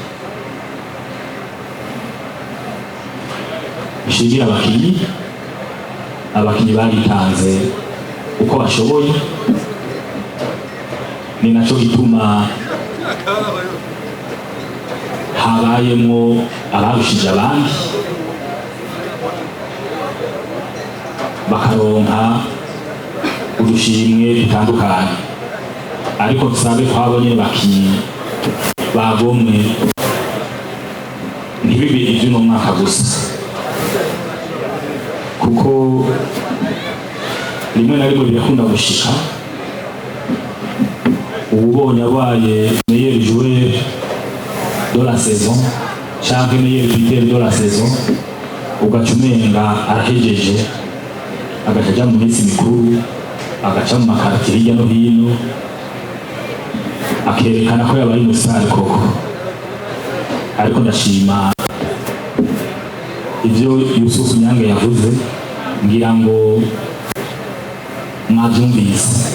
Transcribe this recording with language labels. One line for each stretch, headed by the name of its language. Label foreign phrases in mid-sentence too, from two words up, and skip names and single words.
Rundi: Nshimira abakinyi baritanze uko bashoboye, ni naco gituma habayemo abarushije abandi bakaronka udushimwe dutandukanye, ariko tusabe twabonye bakinyi bagomwe ntibibe ivy'uno mwaka gusa, kuko rimwe na rimwe birakunda gushika ubonye abaye
French: meilleur joueur de la saison
Rundi: canke
French: meilleur buteur de la saison
Rundi: ugaca umenga arahejeje, agaca mu minsi mikuru, agaca mu makartier hirya no hino akerekana ko yabaye umusitari koko. Ariko ndashima ivyo Yusufu Nyange yavuze, ngira ngo mwavyumvise.